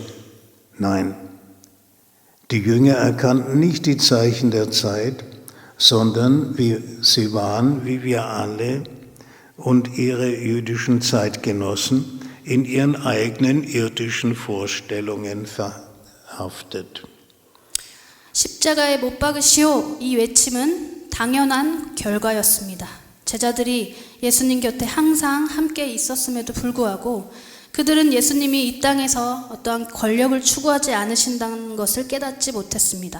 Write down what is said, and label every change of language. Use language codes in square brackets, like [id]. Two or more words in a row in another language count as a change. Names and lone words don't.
[de] Nein, die Jünger erkannten nicht die Zeichen der Zeit, sondern sie waren, wie wir alle und ihre jüdischen Zeitgenossen, in ihren eigenen irdischen Vorstellungen verhaftet. [ko] 십자가에 못 박으시오 이 외침은 당연한 결과였습니다. 제자들이 예수님 곁에 항상 함께 있었음에도 불구하고 그들은 예수님이 이 땅에서 어떠한 권력을 추구하지 않으신다는 것을 깨닫지 못했습니다.